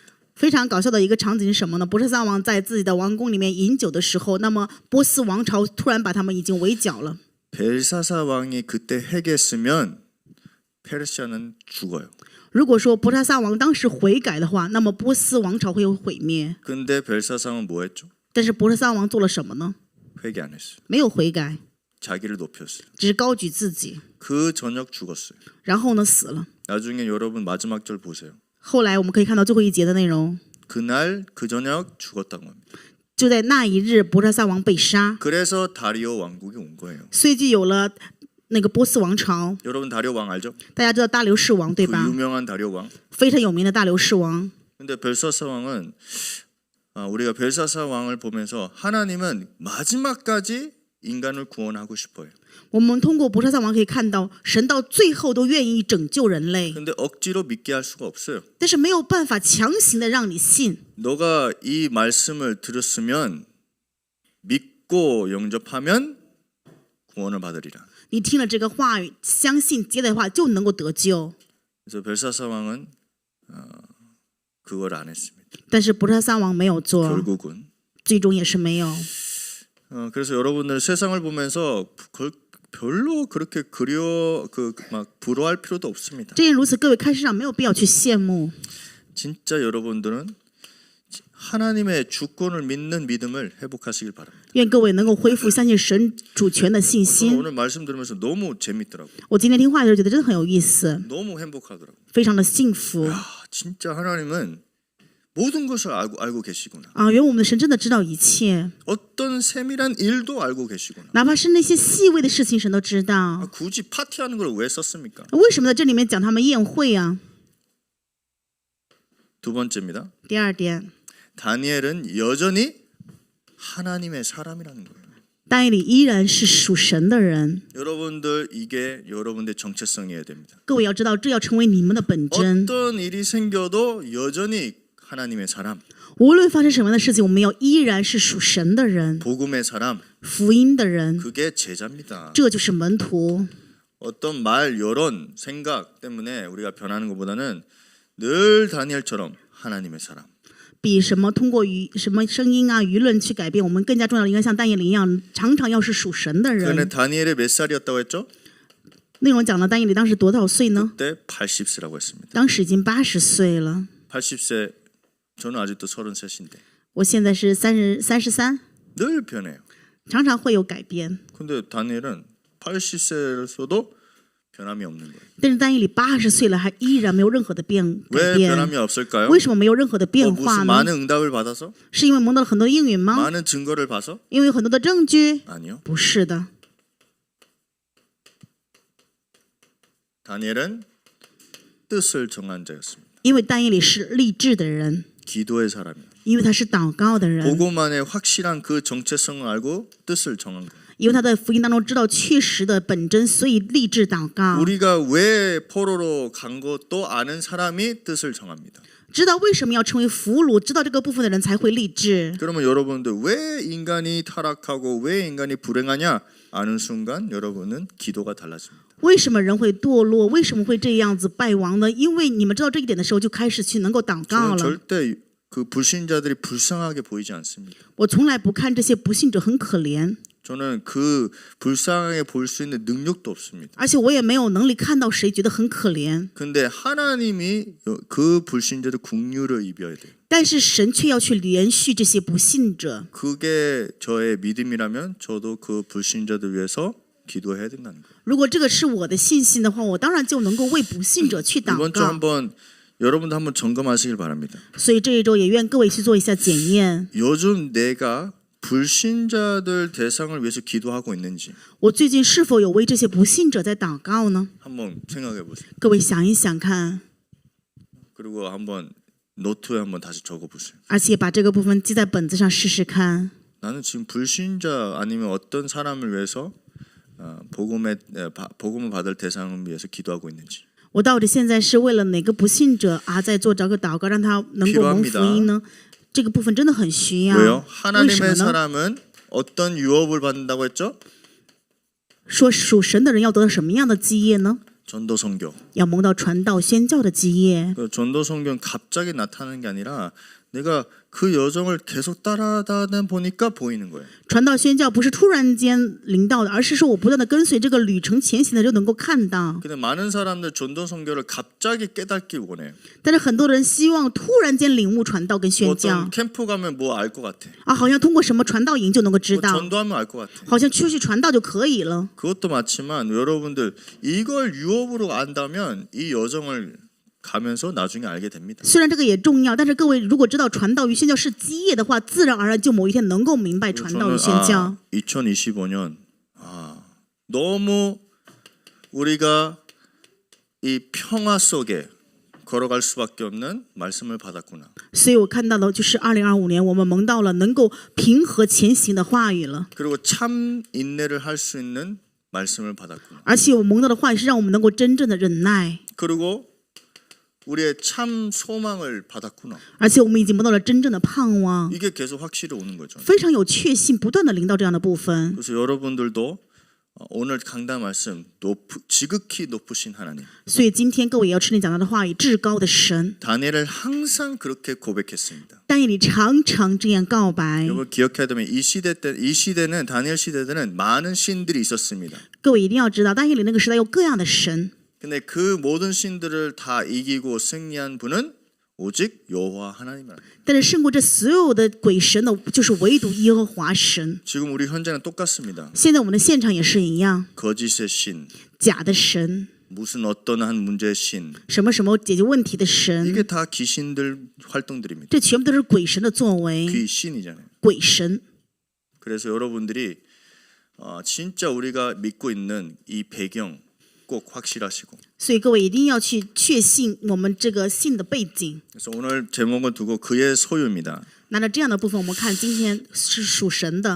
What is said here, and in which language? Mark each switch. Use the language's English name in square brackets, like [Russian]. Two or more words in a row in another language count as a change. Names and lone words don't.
[Chinese] 非常搞笑的一个场景是什么呢？波斯撒王在自己的王宫里面饮酒的时候，那么波斯王朝突然把他们已经围剿了。 [Korean] 벨사사 왕이 그때 회개했으면 페르시아는 죽어요. [Chinese] 如果说波斯撒王当时悔改的话，那么波斯王朝会有毁灭。 [Korean] 근데 벨사사 왕은 뭐 했죠? [Chinese] 但是波斯撒王做了什么呢？ [Korean] 회개 안 했어요. [Chinese] 没有悔改， [Korean] 자기를 높였어요. [Chinese] 只是高举自己， [Korean] 그 저녁 죽었어요. [Chinese] 然后呢死了。 [Korean] 나중에 여러분 마지막 절 보세요. [Chinese] 后来我们可以看到最后一节的内容， [Korean] 그날 그 저녁 죽었다고 합니다. [Chinese] 就在那一日，波斯撒王被杀， [Korean] 그래서 다리오 왕국이 온 거예요. [Chinese] 所以就有了那个波斯王朝。 [Korean] 여러분 다리오 왕 알죠? [Chinese] 大家知道大流士王对 [Korean] 그 [Chinese] 吧？ [Korean] 유명한 다리오 왕. [Chinese] 非常有名的大流士王。 [Korean] 근데 벨사사 왕은 우리가 벨사사 왕을 보면서 하나님은 마지막까지 인간을 구원하고 싶어요. [Chinese] 我们通过波斯撒王可以看到，神到最后都愿意拯救人类， [Korean] 근데 억지로 믿게 할 수가 없어요. [Chinese] 但是没有办法强行的让你信。 [Korean] 너가 이 말씀을 들었으면 믿고 영접하면 구원을 받으리라. [Chinese] 你听了这个话语，相信接的话就能够得救。 [Korean] 그래서 벨사사 왕은 그걸 안 했습니다. [Chinese] 但是波斯撒王没有做， [Korean] 결국은 [Chinese] 最终也是没有。 [Korean] 그래서 여러분들 세상을 보면서 별로 그렇게 막 부러워할 필요도 없습니다. [Chinese] 正因如此，各位看世上没有必要去羡慕。 [Korean] 진짜 여러분들은 하나님의 주권을 믿는 믿음을 회복하시길 바랍니다. [Chinese] 愿各位能够恢复相信神主权的信 [Korean] 저는 [Chinese] 心。 [Korean] 오늘 말씀 들으면서 너무 재밌더라고요. [Chinese] 我今天听话的时候觉得真的很有意思， [Korean] 너무 행복하더라고요. [Chinese] 非常的幸福 [Korean] 진짜 하나님은 모든 것을 알고 계시구나. [Chinese] 啊！原来我们的神真的知道一切， [Korean] 어떤 세밀한 일도 알고 계시구나. [Chinese] 哪怕是那些细微的事情，神都知道。 [Korean] 굳이 파티하는 걸 왜 썼습니까? [Chinese] 为什么在这里面讲他们宴会啊？ [Korean] 두 번째입니다. [Chinese] 第二点， [Korean] 다니엘은 여전히 하나님의 사람이라는 거예요. [Chinese] 但以理依然是属神的人。 [Korean] 여러분들 이게 여러분의 정체성이어야 됩니다. [Chinese] 各位要知道，这要成为你们的本真。 [Korean] 어떤 일이 생겨도 여전히 하나님의 사람, [Chinese] 无论发生什么样的事情，我们要依然是属神的人， [Korean] 복음의 사람, [Chinese] 福音的人， [Korean] 그게 제자입니다. [Chinese] 这就是门徒。 [Korean] 어떤 말, 여론, 생각 때문에 우리가 변하는 것보다는 늘 다니엘처럼 하나님의 사람. [Chinese] 比什么通过什么声音啊、舆论去改变我们更加重要的，应该像但以理一样，常常要是属神的 [Korean] 그런데 [Chinese] 人。 [Korean] 다니엘이 몇 살이었다고 했죠? [Chinese] 内容讲了但以理当时多少岁呢？ [Korean] 그때 80세라고 했습니다. [Chinese] 当时已经80岁了。 [Korean] 80세, 저는 아직도 33인데 [Chinese] 我现在是33， [Korean] 늘 변해요. [Chinese] 常常会有改变。 [Korean] 근데 다니엘은 80세로서도 변함이 없는 거예요. [Chinese] 但是但以理80岁了，还依然没有任何的改 [Korean] 왜 [Chinese] 变。 [Korean] 변함이 없을까요? [Chinese] 为什么没有任何的变化 [Korean] 무슨 [Chinese] 呢？ [Korean] 많은 응답을 받아서? [Chinese] 是因为蒙到了很多的应允吗？ [Korean] 많은 증거를 봐서? [Chinese] 因为有很多的证据？ [Korean] 아니요. [Chinese] 不是的。 [Korean] 다니엘은 뜻을 정한 자였습니다. [Chinese] 因为但以理是立志的人， [Korean] 기도의 사람이에요. [Chinese] 因为他是祷告的人， [Korean] 보고만의 확실한 그 정체성을 알고 뜻을 정한 거예요. [Chinese] 因为他在福音当中知道确实的本真，所以立志祷告。 [Korean] 우리가 왜 포로로 간 것도 아는 사람이 뜻을 정합니다. [Chinese] 知道为什么要成为俘虏，知道这个部分的人才会立志。 [Korean] 그러면 여러분들 왜 인간이 타락하고 왜 인간이 불행하냐 아는 순간 여러분은 기도가 달라집니다. [Chinese] 为什么人会堕落？为什么会这样子败亡呢？因为你们知道这一点的时候，就开始去能够祷告 [Korean] 저는 [Chinese] 了。 [Korean] 절대 그 불신자들이 불쌍하게 보이지 않습니다. [Chinese] 我从来不看这些不信者很可怜， [Korean] 저는 그 불쌍하게 볼 수 있는 능력도 없습니다. [Chinese] 而且我也没有能力看到谁觉得很可怜。 [Korean] 근데 하나님이 그 불신자들 국류를 입어야 돼요. [Chinese] 但是神却要去连续这些不信者。 [Korean] 그게 저의 믿음이라면 저도 그 불신자들 위해서 기도해야 된다는 거예요. [Chinese] 如果这个是我的信心的话，我当然就能够为不信者去祷 [Korean] 이번 주 [Chinese] 告。 [Korean] 한번 여러분도 한번 점검하시길 바랍니다. [Chinese] 所以这一周也愿各位去做一下检验。 [Korean] 요즘 내가 불신자들 대상을 위해서 기도하고 있는지 [Chinese] 我最近是否有为这些不信者在祷告呢？ [Korean] 한번 생각해 보세요. [Chinese] 各位想一想看， [Korean] 그리고 한번 노트에 한번 다시 적어 보세요. [Chinese] 而且把这个部分记在本子上试试看。 [Korean] 나는 지금 불신자 아니면 어떤 사람을 위해서 복음을 받을 대상을 위해서 기도하고 있는지. [Chinese] 我到底现在是为了哪个不信者在做这个祷告，让他能够蒙福音呢？这个部分真的很需要。 [Korean] 왜요? [Chinese] 为什么 [Korean] 하나님의 [Chinese] 呢？ [Korean] 사람은 어떤 유업을 받는다고 했죠? [Chinese] 说属神的人要得到什么样的基业呢？ [Korean] 전도 선교. [Chinese] 要蒙到传道宣教的基业。 [Korean] 그 전도 선교는 갑자기 나타나는 게 아니라 내가 그 여정을 계속 따라다 보니까 보이는 거예요. [Chinese] 传道宣教不是突然间临到的，而是说我不断的跟随这个旅程前行的就能够看到。 [Korean] 근데 많은 사람들 전도 선교를 갑자기 깨닫길 원해요. [Chinese] 但是很多人希望突然间领悟传道跟宣教 [Korean] 어떤 캠프 가면 뭐 알 것 같아. [Chinese] 好像通过什么传道营就能够知 [Korean] 뭐 [Chinese] 道， [Korean] 전도하면 알 것 같아. [Chinese] 好像出去传道就可以了。 [Korean] 그것도 맞지만 여러분들 이걸 유업으로 안다면 이 여정을 가면서 나중에 알게 됩니다. [Chinese] 虽然这个也重要，但是各位如果知道传道与宣教是基业的话，自然而然就某一天能够明白传道与宣教。 [Korean] 2025년 너무 우리가 이 평화 속에 걸어갈 수밖에 없는 말씀을 받았구나. [Chinese] 所以我看到的就是2025年我们蒙到了能够平和前行的话语了， [Korean] 그리고 참 인내를 할 수 있는 말씀을 받았구나. [Chinese] 而且我蒙到的话语是让我们能够真正的忍耐， [Korean] 그리고 우리의 참 소망을 받았구나. [Chinese] 而且我们已经蒙到了真正的盼望， [Korean] 이게 계속 확실히 오는 거죠. [Chinese] 非常有确信，不断的领到这样的部分。 [Korean] 그래서 여러분들도 오늘 강단 말씀 지극히 높으신 하나님. [Chinese] 所以今天各位也要吃你讲到的话语，至高的神。 [Korean] 다니엘을 항상 그렇게 고백했습니다. [Chinese] 但以理常常这样告白。 [Korean] 여러분 기억해야 되면 이 시대는 다니엘 시대 때는 많은 신들이 있었습니다. [Chinese] 各位一定要知道，但以理那个时代有各样的神， [Korean] 근데 그 모든 신들을 다 이기고 승리한 분은 오직 여호와 하나님이라. [Chinese] 但是胜过这所有的鬼神的，就是唯独耶和华神。 [Korean] 지금 우리 현재는 똑같습니다. [Chinese] 现在我们的现场也是一样， [Korean] 거짓의 신, [Chinese] 假的神， [Korean] 무슨 어떤 한 문제의 신, [Chinese] 什么什么解决问题的 [Korean] 이게 [Chinese] 神， [Korean] 다 귀신들 활동들입니다. [Chinese] 这全部都是鬼神的作为， [Korean] 귀신이잖아요. [Chinese] 鬼神。 [Korean] 그래서 여러분들이 진짜 우리가 믿고 있는 이 배경 꼭 확실하시고. [Chinese] 所以各位一定要去确信我们这个信的背景。 [Korean] 그래서 오늘 제목은 두고 그의 소유입니다. [Chinese] 拿着这样的部分，我们看今天是属神的，